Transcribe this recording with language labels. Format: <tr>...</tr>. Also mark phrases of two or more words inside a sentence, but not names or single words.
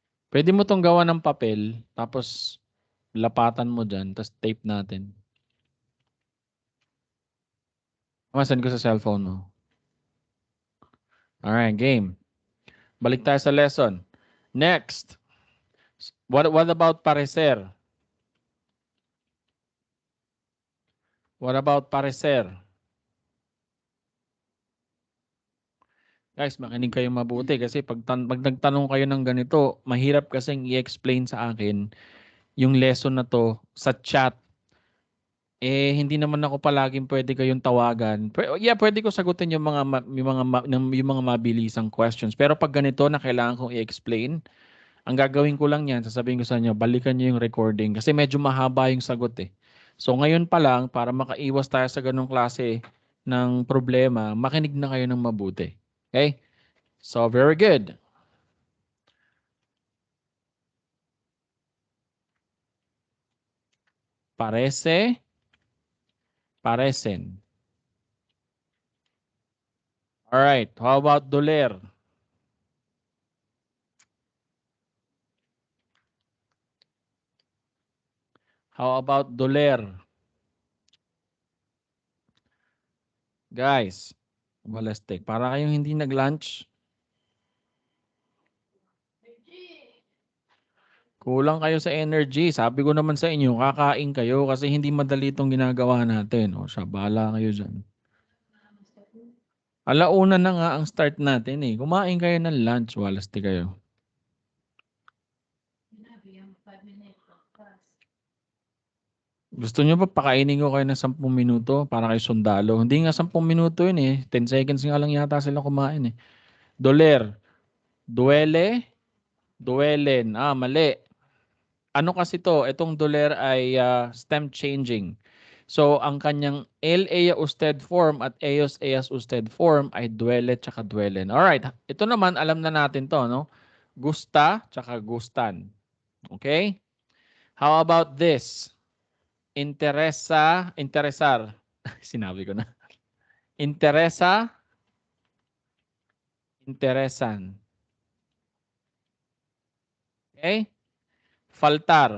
<tl>Pwede mo tong gawa ng papel, tapos lapatan mo dyan, tapos tape natin. Send ko sa cellphone mo.</tl> <en>Alright, game.</en> <tl>Balik tayo sa lesson.</tl> <en>Next. What about parecer? What about parecer?</en> <tl>Guys, makinig kayo mabuti kasi pag nagtanong kayo ng ganito, mahirap kasing i-explain sa akin yung lesson na to sa chat. Eh, hindi naman ako palaging pwede kayong tawagan. Yeah, pwede ko sagutin yung mga mabilisang questions. Pero pag ganito na kailangan kong i-explain, ang gagawin ko lang yan, sasabihin ko sa inyo, balikan nyo yung recording kasi medyo mahaba yung sagot eh. So ngayon pa lang, para makaiwas tayo sa ganong klase ng problema, makinig na kayo ng mabuti.</tl> <en>Okay? So, very good.</en> <es>Parece, parecen.</es> <en>All right. How about doler? How about doler?</en> <tl>Guys, balastik. Para kayong hindi nag-lunch. Kulang kayo sa energy. Sabi ko naman sa inyo, kakain kayo kasi hindi madali itong ginagawa natin. O, siya, bahala kayo dyan. Alauna na nga ang start natin eh. Kumain kayo ng lunch, walasti kayo. Gusto nyo ba pakainin ko kayo ng 10 minuto para kayo sundalo? Hindi nga 10 minuto yun eh. 10 seconds nga lang yata sila kumain eh.</tl> <es>Doler. Duele. Duelen.</es> <tl>Ah, mali. Ano kasi to? Itong doler ay stem changing. So, ang kanyang</tl> <es>el ea usted</es> <tl>form at</tl> <es>eos eas usted</es> <tl>form ay duele tsaka duelen.</tl> <en>Alright.</en> <tl>Ito naman, alam na natin to, no?</tl> <es>Gusta tsaka gustan.</es> <en>Okay? How about this?</en> <es>Interesa, interesar.</es> <tl>Sinabi ko na.</tl> <es>Interesa, interesan. Okay? Faltar.</es>